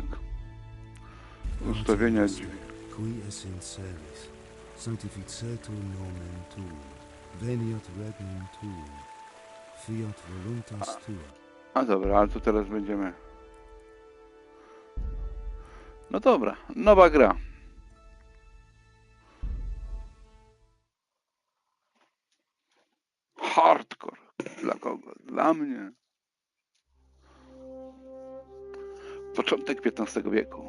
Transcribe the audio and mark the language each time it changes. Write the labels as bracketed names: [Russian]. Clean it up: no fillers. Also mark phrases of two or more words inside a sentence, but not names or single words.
[Polish] Ustawienia drzwi. [Latin] Qui essent servis, sanctificetur nomen tuum, veniat regnum tuum, fiat voluntas tua. [Polish] A dobra, ale to teraz będziemy... No dobra, nowa gra. Hardcore. Dla kogo? Dla mnie. Początek XV wieku.